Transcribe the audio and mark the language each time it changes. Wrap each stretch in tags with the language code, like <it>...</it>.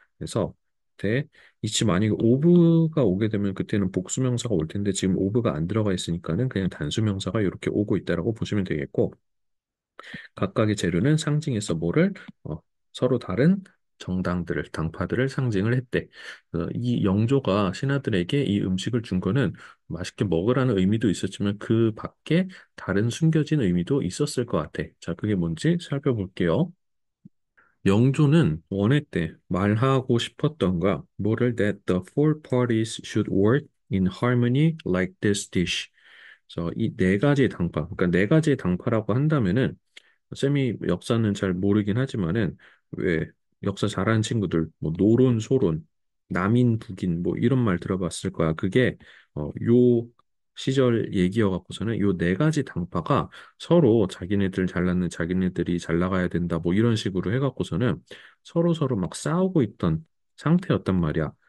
<ko>그래서 대 이치 만약에 오브가 오게 되면 그때는 복수명사가 올 텐데 지금 오브가 안 들어가 있으니까는 그냥 단수명사가 이렇게 오고 있다라고 보시면 되겠고 각각의 재료는 상징해서 뭐를 서로 다른 정당들을 당파들을 상징을 했대. 이 영조가 신하들에게 이 음식을 준 거는 맛있게 먹으라는 의미도 있었지만 그 밖에 다른 숨겨진 의미도 있었을 것 같아. 자, 그게 뭔지 살펴볼게요. 영조는 원했대 말하고 싶었던가 뭐를</ko> <en>that the four parties should work in harmony like this dish.</en> <ko>그래서 이 네 가지의 당파, 그러니까 네 가지의 당파라고 한다면은 쌤이 역사는 잘 모르긴 하지만은 왜 역사 잘하는 친구들 뭐 노론, 소론, 남인, 북인 뭐 이런 말 들어봤을 거야. 그게 요 시절 얘기여 갖고서는 요 네 가지 당파가 서로 자기네들 잘났는 자기네들이 잘 나가야 된다 뭐 이런 식으로 해갖고서는 서로 막 싸우고 있던 상태였단 말이야.</ko>